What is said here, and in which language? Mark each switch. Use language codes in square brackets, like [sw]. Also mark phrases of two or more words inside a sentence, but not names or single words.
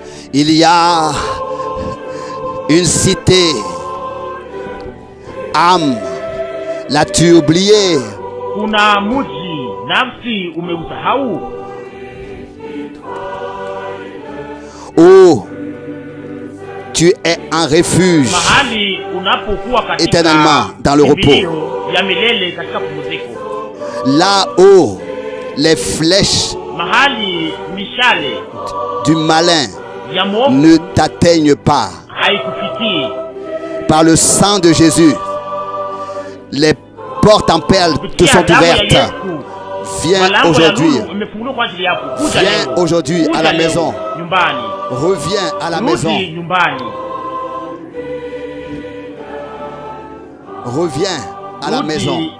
[fr] Il y a une cité. Âme, l'as-tu oublié? [sw] Kuna mji nafsi umeusahau? [fr] Où tu es en refuge [sw] Mahali unapokuwa katika [fr] éternellement dans le repos. [sw] ya milele katika pumziko. [fr] Là où les flèches [sw] Mahali mishale [fr] du malin [sw] ya mwovu [fr] ne t'atteignent pas. [sw] haikufikii. [fr] Par le sang de Jésus, les portes en perles te sont ouvertes. Viens aujourd'hui. Viens aujourd'hui à la maison. Reviens à la maison. Reviens à la maison.